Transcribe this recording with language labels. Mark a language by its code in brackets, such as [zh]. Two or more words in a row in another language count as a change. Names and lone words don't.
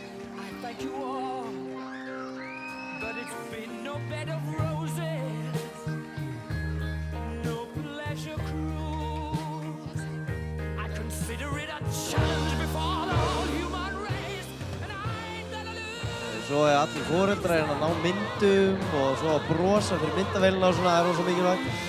[en] I thank you all, but it's been no bed of roses, no pleasure cruise. I consider it a challenge before the whole human race, and I ain't gonna lose. [is] Svo allir foreldrar að ná myndum og svo að brosa fyrir myndavélina og svona, það rosa mikilvægt.